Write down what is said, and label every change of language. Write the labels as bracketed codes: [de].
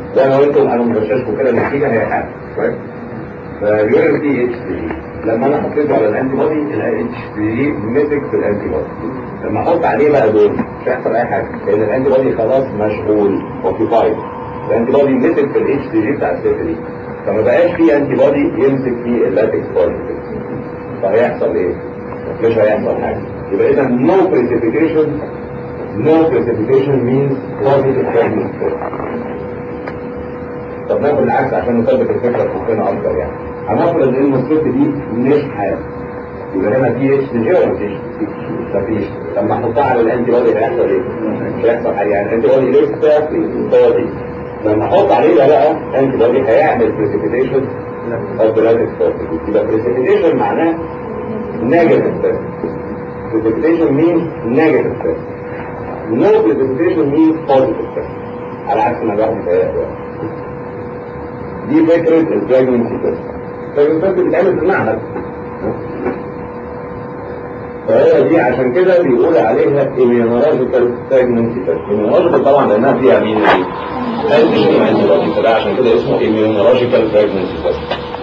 [ar] ده انا قلت انا مرشاشكم كده النتيجه هي حامل كويس. فاليورين دي اتش تي جي لما انا حطيته على الانتي بودي الاتش تي جي ميتك في الانتي بودي، لما احط عليه بقى دول مش هيحصل اي حاجه لان الانتي بودي خلاص مشغول اوكيبايد، الانتي بودي ميتك في الاتش تي جي بتاع الست دي، فما بقاش في انتي بودي يمسك فيه اللاتكس بارتكس. فهيحصل ايه؟ مش هيحصل حاجه. يبقى اذا نو بريسيبيتيشن. [en] No precipitation means positive pregnant state. [ar] طب ناخد العكس عشان نثبت الفكره في مخنا اكتر يعني. هنفرض ان الست دي مش حامل. يبقى هنا في اتش تي جي ولا مفيش؟ مفيش. لما احطها على الانتي بودي هيحصل ايه؟ مش هيحصل حاجه يعني الانتي بودي لسه في المستوى دي. لما احط عليه ده بقى الانتي بودي هيعمل [en] precipitation of the latest positive. [ar] يبقى [en] precipitation [ar] معناه [en] negative test. Precipitation means negative test. No precipitation means positive test. [ar] على عكس ما الواحد متهيأ بقى. دي فكرة البريجننسي تيست. البريجننسي تيست بتتعمل في المعهد. فهي دي عشان كده بيقول عليها [en] immunological pregnancy test. [ar] immunological طبعا لانها فيها مين دي؟ هل دي مين دي؟ عشان كده اسمه [en] immunological pregnancy test.